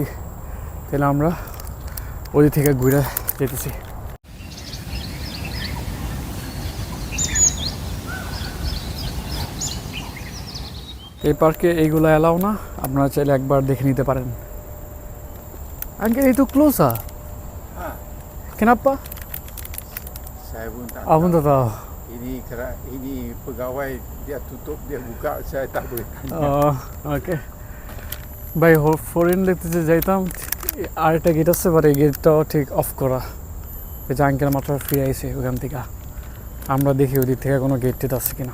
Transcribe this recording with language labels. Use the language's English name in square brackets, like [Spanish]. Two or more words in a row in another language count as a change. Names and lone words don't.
[Bangla] তাহলে আমরা ওই থেকে ঘুরে যেতেছি। এই পার্কে এইগুলো এলাও না, আপনারা চাইলে একবার দেখে নিতে পারেন। [Malay] Anche itu close. Kenapa? Saya pun tak Abang tak tahu. ini pegawai dia tutup dia buka saya tak boleh tanya. [Bangla] ওকে ভাই, ফরেন দেখতে যাইতাম। আরেকটা গেট আছে, বাট এই গেটটাও ঠিক অফ করা। এই যে আঙ্কেল মাত্র ফিরে আইছে ওখান থেকে। আমরা দেখি ওই দিক থেকে কোনো গেট টেট আছে কিনা।